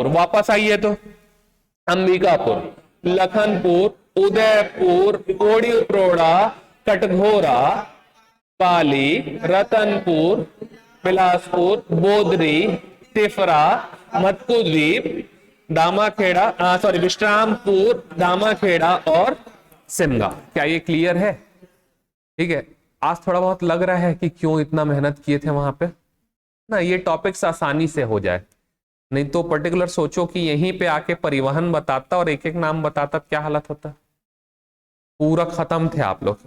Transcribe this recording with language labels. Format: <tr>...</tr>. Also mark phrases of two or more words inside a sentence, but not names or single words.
<hi>वापस आइए तो अंबिकापुर, लखनपुर, उदयपुर, पोड़ी उपरोड़ा, कटघोरा, पाली, रतनपुर, बिलासपुर, बोदरी, तिफरा, मत्कू द्वीप, दामाखेड़ा, सॉरी विश्रामपुर, दामाखेड़ा और सिमगा। क्या ये क्लियर है? ठीक है, आज थोड़ा बहुत लग रहा है कि क्यों इतना मेहनत किए थे वहां पे ना, ये टॉपिक्स आसानी से हो जाए, नहीं तो पर्टिकुलर सोचो कि यहीं पे आके परिवहन बताता और एक एक नाम बताता, क्या हालत होता, पूरा खत्म थे आप लोग।</hi>